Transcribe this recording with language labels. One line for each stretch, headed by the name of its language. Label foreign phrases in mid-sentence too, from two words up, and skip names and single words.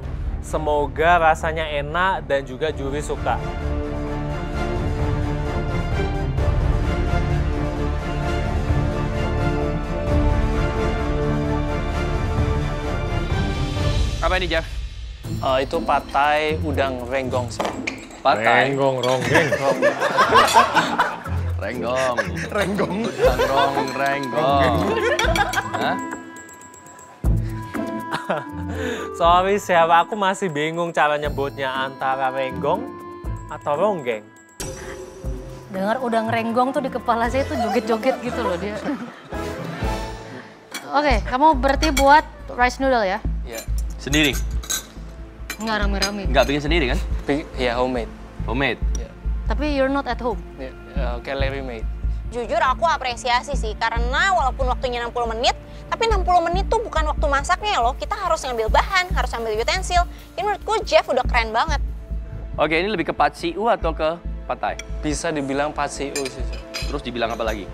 Indonesian: Semoga rasanya enak dan juga juri suka. Apa ini, Jeff? Itu patai udang renggong sih. Patai? Renggong, ronggeng. Renggong. Renggong. Renggong. Hah? Sorry, Chef, aku masih bingung cara nyebutnya antara renggong atau ronggeng. Dengar udang renggong tuh di kepala saya tuh joget-joget gitu loh dia. Oke, kamu berarti buat
English: rice noodle
Indonesian: ya? Iya. Sendiri? Nggak rame-rame. Nggak bikin sendiri kan? Ya, homemade. Homemade? Tapi
English: you're not at home. Calorie made.
Indonesian: Jujur aku apresiasi sih, karena walaupun waktunya 60 menit, tapi 60 menit tuh bukan waktu masaknya loh. Kita harus ngambil bahan, harus ambil utensil. Jadi menurutku Jeff udah keren banget. Oke, ini lebih ke pad see ew atau ke patai? Bisa dibilang pad see ew sih. Terus dibilang apa lagi?